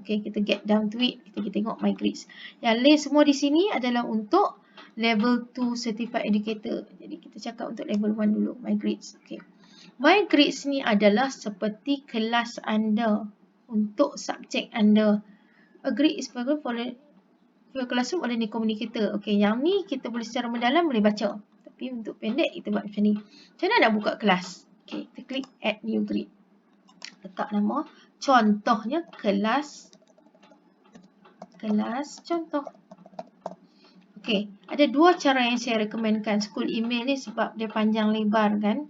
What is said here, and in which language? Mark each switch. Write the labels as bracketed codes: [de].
[ms] Okay, kita [en] get down to it. [ms] Kita tengok My Grids. Yang lain semua di sini adalah untuk Level 2 Certified Educator. Jadi kita cakap untuk Level 1 dulu. My Grids. Okay. My Grids ni adalah seperti kelas anda untuk subjek anda. [en] A grid is for your classroom or learning communicator. [ms] Okay, yang ni kita boleh secara mendalam boleh baca. Tapi untuk pendek kita buat macam ni. Macam mana nak buka kelas? Okay, kita klik Add New Grid. Letak nama, contohnya kelas contoh. Okey, ada 2 cara yang saya rekomenkan school email ni sebab dia panjang lebar kan.